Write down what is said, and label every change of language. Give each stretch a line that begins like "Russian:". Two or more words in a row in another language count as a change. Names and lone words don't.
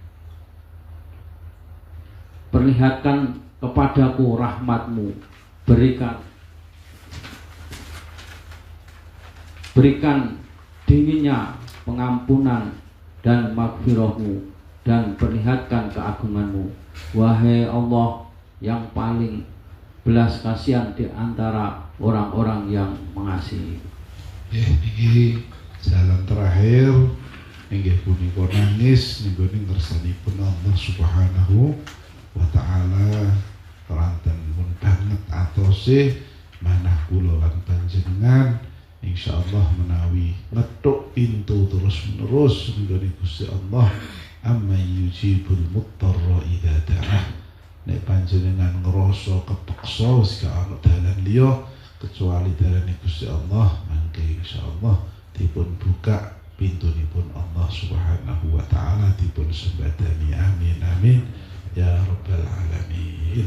Indonesian: Perlihatkan kepadaku rahmatmu, berikan dinginnya pengampunan dan maghfirahmu, dan perlihatkan keagunganmu. Wahai Allah yang paling belas kasihan di antara orang-orang yang mengasihi.
Javanese: Niki jalan terakhir inggih punika nangis nggone ngersanipun Allah
Arabic: Subhanahu wa Ta'ala.
Javanese: Keranten pun banget atose manah kula lan panjenengan insyaallah menawi ngetuk
Indonesian: pintu terus-menerus
Javanese: nggone Gusti Allah,
Arabic: amma yujibul muttarra idza da'ah.
Javanese: Nek panjenengan ngrasa kepeksa wis gak ana dalan liya kecuali dalan Gusti Allah, mangke insyaallah dipun buka pintunipun Allah
Arabic: Subhanahu wa Ta'ala,
Javanese: dipun sembadani.
Arabic: Amin amin ya rabbal alamin.